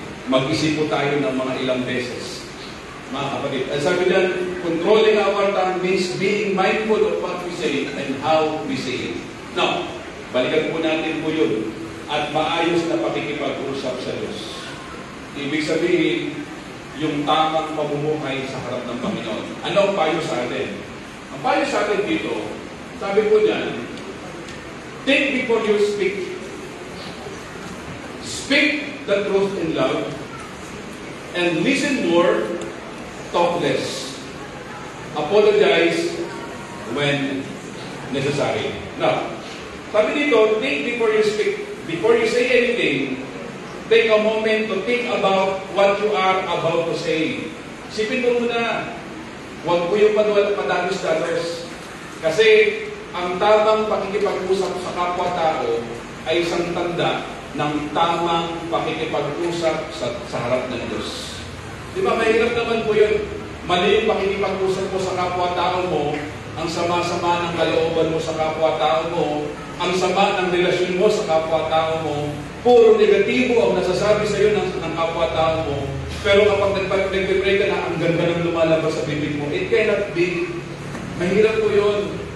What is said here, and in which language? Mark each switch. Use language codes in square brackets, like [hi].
[tl] Mag-isip po tayo ng mga ilang beses. Mga kapatid. At sabi dyan, [en] controlling our tongue means being mindful of what we say and how we say it. [tl] Now, balikan po natin po yun. At maayos na pakikipag-usap sa Diyos. Ibig sabihin, yung tamang pamumuhay sa harap ng Panginoon. Ano ang payo sa atin? Ang payo sa atin dito, sabi po dyan, [en] think before you speak. Speak the truth in love and listen more, talk less. Apologize when necessary. [tl] Now, sabi dito, [en] think before you speak. Before you say anything, take a moment to think about what you are about to say. [tl] Isipin mo muna, huwag po yung padalos-dalos. Kasi ang tamang pakikipag-usap sa kapwa-tao ay isang tanda ng tamang pakikipag-usap sa harap ng Diyos. Di ba, mahirap naman po yun. Mali yung pakikipag-usap mo sa kapwa-tao mo, ang sama-sama ng kalooban mo sa kapwa-tao mo, ang sama ng relasyon mo sa kapwa-tao mo, puro negatibo ang nasasabi sa iyo ng kapwa-tao mo, pero kapag nagpipray ka na, ang ganda ng lumalabas sa bibig mo, [en] it cannot be. [tl] Mahirap po yun.